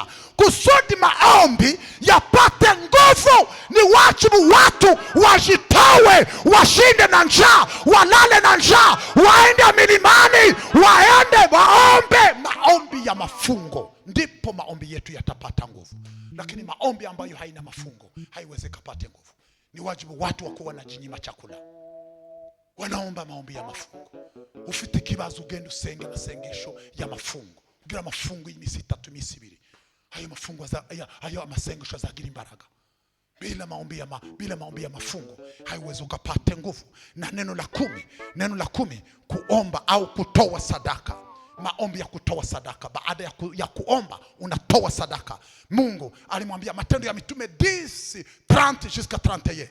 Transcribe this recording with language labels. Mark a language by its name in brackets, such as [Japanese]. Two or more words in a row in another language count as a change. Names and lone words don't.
[Swahili] Kusudi maombi yapate nguvu, ni wajibu watu wajitowe, washinde na njaa, walale na njaa, waende milimani, waende waombe maombi ya mafungo. Ndipo maombi yetu yatapata nguvu. Lakini maombi ambayo haina mafungo haiwezi kupata nguvu. Ni wajibu watu wa kuwa na jinyima chakula, wanaomba maombi ya mafungo. [Rundi] Ufite kibazo ugenda usenge amasengesho ya mafungo. Ugira mafungo y'imisi 3 imisi 2. [Swahili] Hayo mafungo hayo [Rundi] amasengesho azagira imbaraga. [Swahili] Bila maombi ya mafungo haiwezi ukapate nguvu. Na neno la 10 kuomba au kutoa sadaka. Maombi ya kutoa sadaka. Baada ya kuomba unatoa sadaka. Mungu alimwambia, Matendo ya Mitume 10:30 jusqu'à 31.